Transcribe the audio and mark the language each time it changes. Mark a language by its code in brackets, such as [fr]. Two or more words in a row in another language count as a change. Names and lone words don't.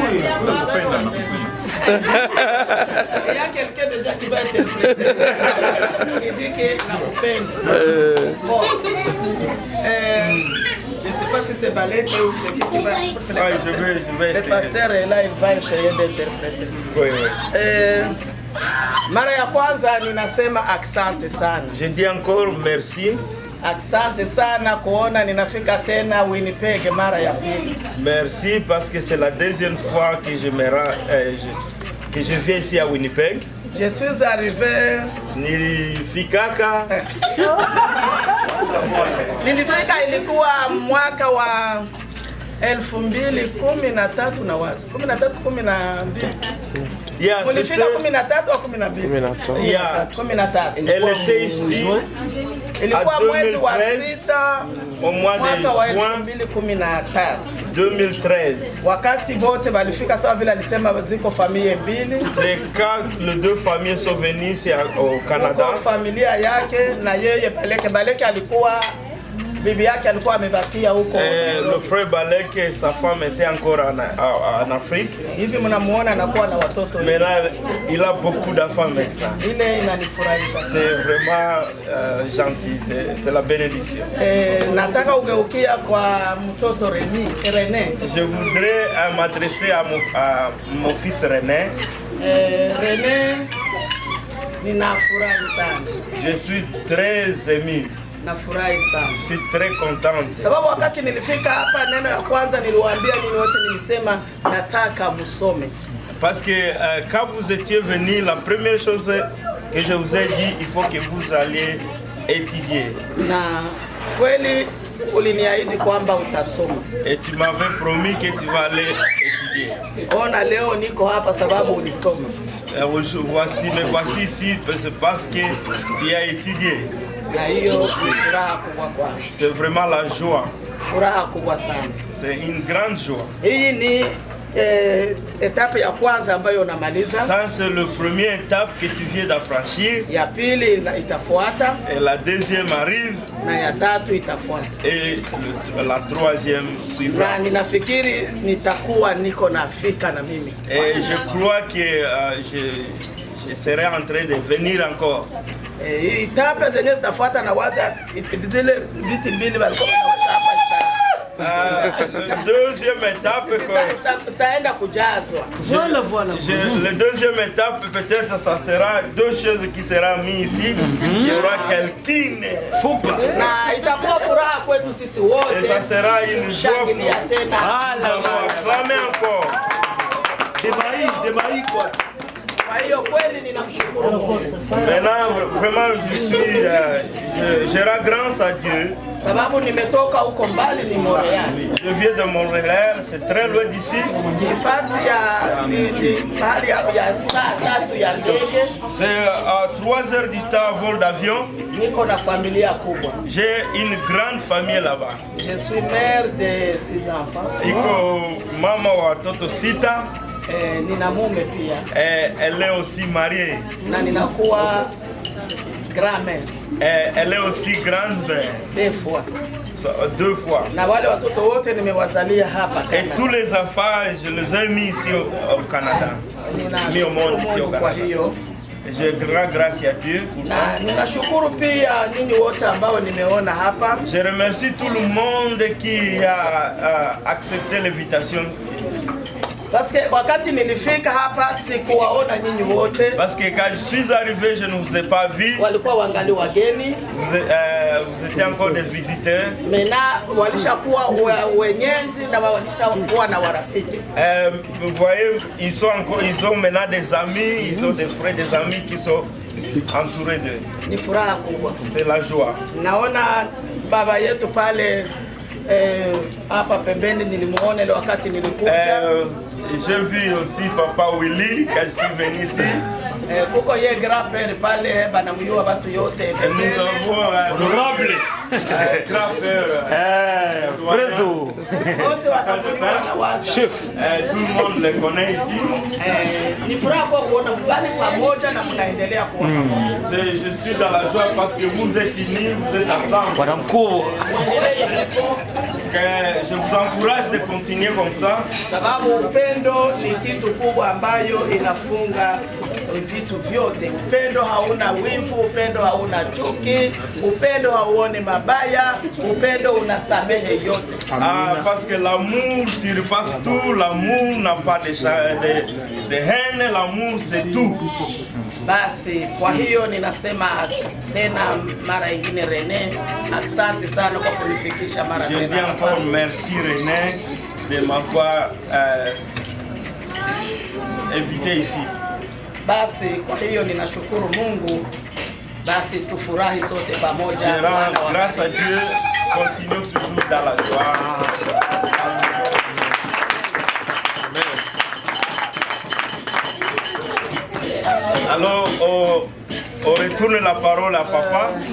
[fr] Il y a quelqu'un déjà qui va interpréter. Il dit que la peine. Bon. Je ne sais pas si c'est Balek ou c'est qui va. Le pasteur est là, il va essayer d'interpréter. Oui. [sw] Mara ya kwanza ninasema asante sana. [fr] Je dis encore merci. [sw] Asante sana kuona ninafika tena Winnipeg mara ya pili. [fr] Merci parce que c'est la deuxième fois que je viens ici à Winnipeg. Je suis arrivé. [sw] Nilifika ilikuwa mwaka wa 2013 na wazi. 13. Mulifika 13 au 12? 13. [fr] Elle était ici. [sw] Ilikuwa mwezi wa 6 mwaka wa 2013. Wakati bote balifika sawa vile alisema ziko familia mbili. [fr] C'est quand les deux familles sont venues ici au Canada. [sw] Kwa familia yake na yeye Baleke alikuwa bibi yake alikuwa amebakia huko. [fr] Le frère Baleke, sa femme était encore en Afrique. [sw] Hivi mnamuona anakuwa na watoto. [fr] Maintenant, il a beaucoup d'enfants maintenant. [sw] Ile inanifurahisha. [fr] C'est vraiment gentil, c'est la bénédiction. [sw] Nataka ugeukia kwa mtoto René. [fr] Je voudrais m'adresser à mon fils René. [sw] René, ninafurahi sana. [fr] Je suis très ému. [sw] Nafurahi sana. [fr] Je suis très contente. [sw] Sababu wakati nilifika hapa neno ya kwanza niliwaambia nini wote nilisema nataka musome. [fr] Parce que quand vous étiez venu, la première chose que je vous ai dit, il faut que vous alliez étudier. [sw] Na kweli uliniahidi kwamba utasoma. [fr] Et tu m'avais promis que tu vas aller étudier. [sw] Ona leo niko hapa sababu ulisoma. [fr] Me voici ici, c'est parce que tu as étudié. [sw] Na hiyo ni furaha kubwa kwangu. [fr] C'est vraiment la joie. [sw] Furaha kubwa sana. [fr] C'est une grande joie. [sw] Hii ni etape ya kwanza ambayo unamaliza. [fr] Ça c'est le premier étape que tu viens d'affranchir. [sw] Ya pili itafuata. [fr] Et la deuxième arrive. [sw] Na ya tatu itafuata. [fr] Et la troisième suivra. [sw] Na ninafikiri nitakuwa niko nafika na mimi. [fr] Et je crois que je serai en train de venir encore. [sw] Etape zenyewe zitafuata na waza vile vitu mbili walikuwa wanawaza hapa. [fr] Deuxième étape, voilà. Le deuxième étape, peut-être ça sera deux choses qui seront mises ici. Il y aura quelqu'un. Et ça sera une joie pour nous. Acclamer encore. Maintenant, vraiment, je rends grâce à Dieu. [sw] Sababu nimetoka huko mbali ni Montréal. [fr] Je viens de Montréal, c'est très loin d'ici. [sw] Nafasi ya mahali ya saa tatu ya ndege. [fr] C'est à 3 heures du temps vol d'avion. [sw] Niko na familia kubwa. [fr] J'ai une grande famille là-bas. Je suis mère de 6 enfants. [sw] Iko mama wa watoto 6. Nina mume pia. [fr] Elle est aussi mariée. [sw] Na ninakuwa grand-mère. [fr] Elle est aussi grande-mère. 2 fois. 2 fois. [sw] Na wale watoto wote nimewazalia hapa Canada. [fr] Et tous les enfants, je les ai mis ici au Canada. Mis au monde ici au Canada. Je rends grâce à Dieu pour ça. [sw] Ninashukuru pia ninyi wote ambao nimeona hapa. [fr] Je remercie tout le monde qui a accepté l'invitation. Parce que [sw] wakati nilifika hapa sikuwaona nyinyi wote. [fr] Parce que quand je suis arrivé, je ne vous ai pas vu. [sw] Walikuwa wangali wageni. [fr] Vous étiez encore des visiteurs. [sw] Maintenant walishakuwa wenyeji na walishakuwa na warafiki. [fr] Vous voyez, ils ont maintenant des amis, ils ont des frères, des amis qui sont entourés d'eux. [sw] Ni furaha kubwa. [fr] C'est la joie. [sw] Naona baba yetu pale hapa pembeni nilimuona ile wakati nilikuja. [fr] J'ai vu aussi Papa Willy quand je suis venu ici. [sw] Kuko ye grand-père pale banamjua watu yote. [fr] Et nous avons honorable grand-père. Prezo. Chef. Tout le monde le connaît ici. [sw] Ni furaha kwa kuona mbali pamoja na mnaendelea kuwa. [fr] Je suis dans la joie parce que vous êtes unis, vous êtes ensemble. [sw] Bwana mkuu. [fr] Je vous encourage de continuer comme ça. [sw] Sababu upendo ni kitu kubwa ambayo inafunga vitu vyote. Upendo hauna wivu, upendo hauna chuki, upendo hauoni mabaya, upendo unasamehe yote. [fr] Parce que l'amour surpasse tout, l'amour n'a pas de haine, l'amour c'est tout. [sw] Basi kwa hiyo ninasema tena mara ingine René, asante sana kwa kunifikisha mara tena. [fr] Je dis encore merci René de m'avoir invité ici. [sw] Basi kwa hiyo ninashukuru Mungu. Basi tufurahi sote pamoja. [fr] Je rends grâce à Dieu, continuons toujours dans la joie. Alors, on retourne la parole à Papa.